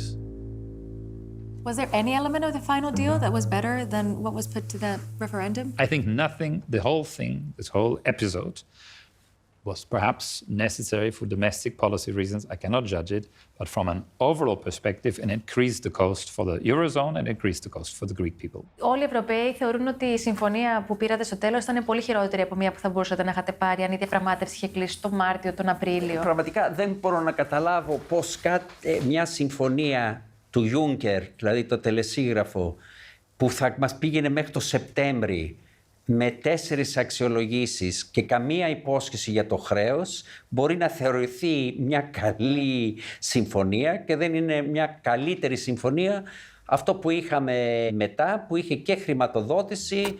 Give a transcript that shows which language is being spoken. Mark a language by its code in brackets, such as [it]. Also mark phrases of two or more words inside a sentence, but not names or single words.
[en] Was there any element of the final deal that was better than what was put to the referendum? I think nothing, the whole thing, this whole episode, was perhaps necessary for domestic policy reasons. I cannot judge it, but from an overall perspective, it increased the cost for the Eurozone and increased the cost for the Greek people. [el] Όλοι οι Ευρωπαίοι θεωρούν ότι η συμφωνία που πήρατε στο τέλος ήταν πολύ χειρότερη από μια που θα μπορούσατε να είχατε πάρει αν η διαπραγμάτευση είχε κλείσει τον Μάρτιο, τον Απρίλιο. Πραγματικά δεν μπορώ να καταλάβω πώς μια συμφωνία του Juncker, δηλαδή το τελεσίγραφο, που θα μας πήγαινε μέχρι το Σεπτέμβρη, με 4 αξιολογήσεις και καμία υπόσχεση για το χρέος, μπορεί να θεωρηθεί μια καλή συμφωνία και δεν είναι μια καλύτερη συμφωνία αυτό που είχαμε μετά, που είχε και χρηματοδότηση.